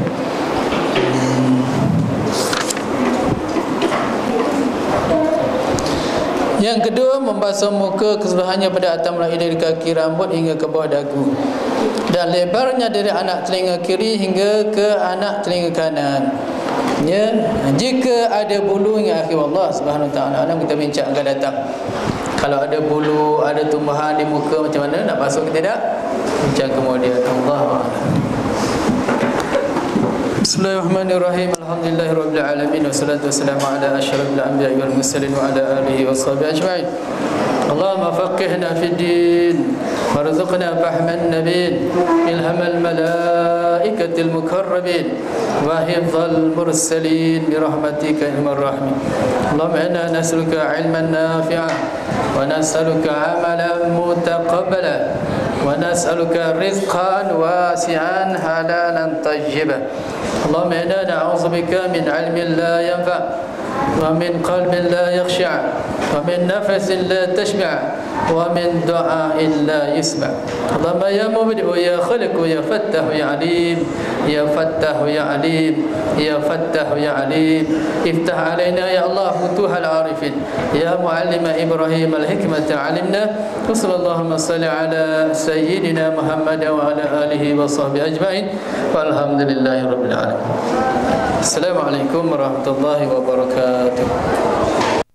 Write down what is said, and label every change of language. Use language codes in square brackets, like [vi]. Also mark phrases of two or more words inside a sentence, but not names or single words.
[ms] Yang kedua, membasuh muka keseluruhannya pada atas mulai dari kaki rambut hingga ke bawah dagu, dan lebarnya dari anak telinga kiri hingga ke anak telinga kanan. Ya, jika ada bulu hingga akhir. [ar] الله سبحانه وتعالى أعلم, [ms] kita bincang akan datang. Kalau ada bulu, ada tumbuhan di muka, macam mana nak basuh ke tidak? Bincang kemudian. Allah. [ar] بسم الله الرحمن الرحيم. الحمد لله رب العالمين والصلاة والسلام على أشرف الأنبياء والمرسلين وعلى آله وصحبه أجمعين. اللهم فقهنا في الدين وارزقنا فهم النبيين إلهام الملائكة المقربين وحفظ المرسلين برحمتك يا أرحم الراحمين. اللهم إنا نسألك علما نافعا ونسألك عملا متقبلا ونسألك رزقا واسعا حلالا طيبا. اللهم إنا نعوذ بك من علم لا ينفع ومن قلب لا يخشع ومن نفس لا تشبع ومن دعاء لا يسمع'. اللهم يا مبدئ يا خالق يا فتاح يا عليم يا فتاح يا عليم يا فتاح يا عليم افتح علينا يا الله فتوح العارفين يا معلم إبراهيم الحكمة علمنا. صلى الله صل على سيدنا محمد وعلى آله وصحبه أجمعين والحمد لله رب العالمين. السلام عليكم ورحمة الله وبركاته.